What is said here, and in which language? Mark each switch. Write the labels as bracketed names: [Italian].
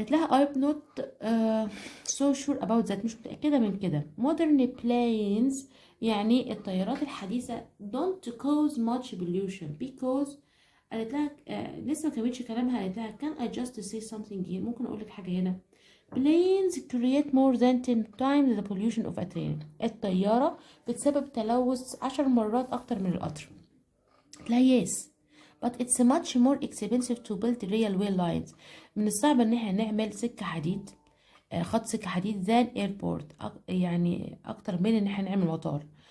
[Arabic] قالت لها [English] I'm not so sure about that. [Arabic] مش متأكدة من كده. [English] modern planes [Arabic] يعني الطيارات الحديثة [English] don't cause much pollution because [Arabic] قالت لها لسه ما كملتش كلامها. قالت لها [English] can I just say something here. [Arabic] ممكن أقول لك حاجة هنا. [English] planes create more than 10 times the pollution of a train. [Arabic] الطيارة بتسبب تلوث 10 مرات أكتر من القطر. [English] لا yes but it's much more expensive to build railway lines. [Arabic] من الصعب ان احنا نعمل سكة حديد خط سكة حديد [English] than airport. [Arabic] يعني أكتر من ان احنا نعمل مطار.